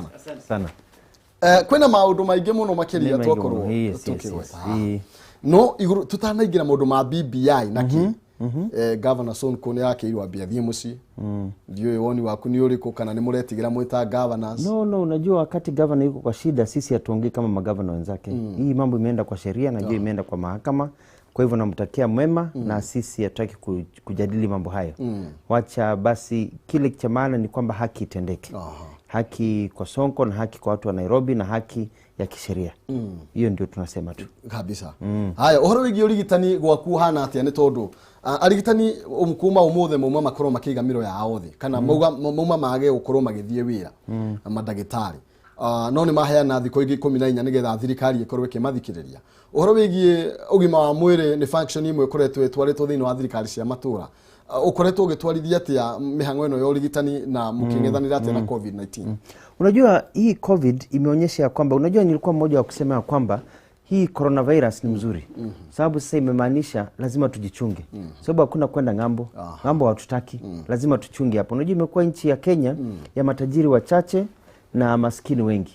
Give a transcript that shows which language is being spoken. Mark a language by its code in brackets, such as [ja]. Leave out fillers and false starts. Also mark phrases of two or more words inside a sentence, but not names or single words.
[sw] Asante sana. [ki] Kwĩna maũndũ maingĩ mũno makĩria twakorwo tũkĩgweta no igũrũ tutanaingĩra maũndũ ma BBI naki Governor Sonko nĩ akĩirwo ambia thiĩ mũciĩ. Ndiũĩ woni waku nĩ ũrĩkũ kana nĩ mũretigĩra mwĩta governors? [sw] No, unajua wakati governor yuko kwa shida sisi hatuongei kama magavana wenzake. Hii mambo imeenda kwa sheria, najua imeenda kwa mahakama. Kwa hivyo namtakia mwema na sisi hatutaki kujadili mambo hayo. Wacha basi kile cha maana ni kwamba haki itendeke. Haki kwa Sonko na haki kwa watu wa Nairobi na haki ya kisheria. Hiyo ndio tunasema tu. Kabisa. Haya, [ki] ũhoro wĩgiĩ ũrigitani gwaku hana atĩa nĩ tondũ arigitani kuma ũmũthĩ mauma makorwo makĩiga mĩro yao thĩ kana mauma mage gũkorwo magĩthiĩ wĩra mandagĩtarĩ no nĩ maheana thikũ ingĩ 14 nĩgetha thirikari ĩkorwo ĩkĩmathikĩrĩria. Ũhoro wĩgiĩ ũgima wa mwĩrĩ nĩ function imwe ĩkoretwo ĩtwarĩtwo thĩinĩ wa thirikari cia matũra. Ukoretwo ũgĩtwarithia atĩa mĩhang'o ĩno ya ũrigitani na mkĩng'ethanĩra atĩa na COVID-19? [sw] Unajua hii COVID imeonyesha kwamba, unajua nilikuwa mmoja wa kusema kwamba hii coronavirus ni mzuri. Sababu sasa imemaanisha lazima tujichunge. Sababu hakuna kwenda ng'ambo. Ng'ambo hatutaki. Lazima tuchunge hapo. Unajua imekuwa nchi ya Kenya ya matajiri wachache na maskini wengi.